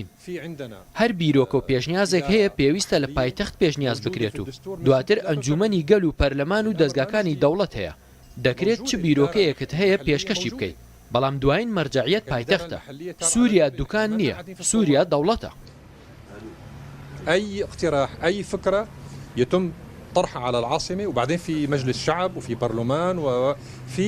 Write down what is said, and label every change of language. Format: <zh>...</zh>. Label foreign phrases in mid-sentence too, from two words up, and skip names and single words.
<ckb>هەر بیرۆکە و پێشنیازێک هەیە پێویستە لە پایتەخت پێشنیاز بکرێت و دواتر ئەنجومەنی گەل و پەرلەمان و دەستگاکانی دەوڵەت هەیە. دەکرێت چ بیرۆکەیەکت هەیە پێشکەشی بکەیت، بەڵام دوایین مەرجەعیەت پایتەختە. سووریا دوکان نییە، سووریا دەوڵەتە.</ckb> <ar>أي اقتراح، أي فكرة يتم طرحها على العاصمة وبعدين في مجلس شعب وفي برلمان وفي</ar>